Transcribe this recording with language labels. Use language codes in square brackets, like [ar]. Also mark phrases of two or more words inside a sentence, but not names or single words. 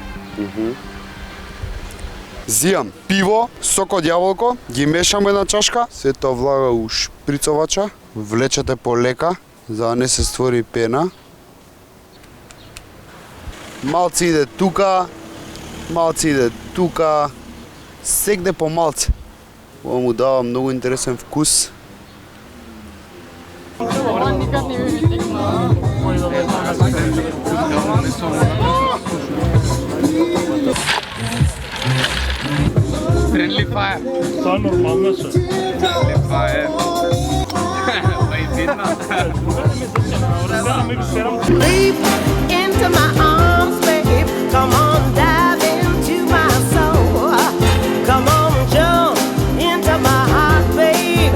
[mk] Зијам пиво, сок од јаболко, ги мешам една чашка, се тоа влага у шприцовача, влечете полека, за да не се створи пена. Малце иде тука, сегде по малце. Ова му дава многу интересен вкус. [en] Friendly fire. [bg] Това нормално е. [en] Friendly fire. Leap into my arms, babe. Come on, dive into my soul. Come on, jump into my heart, babe.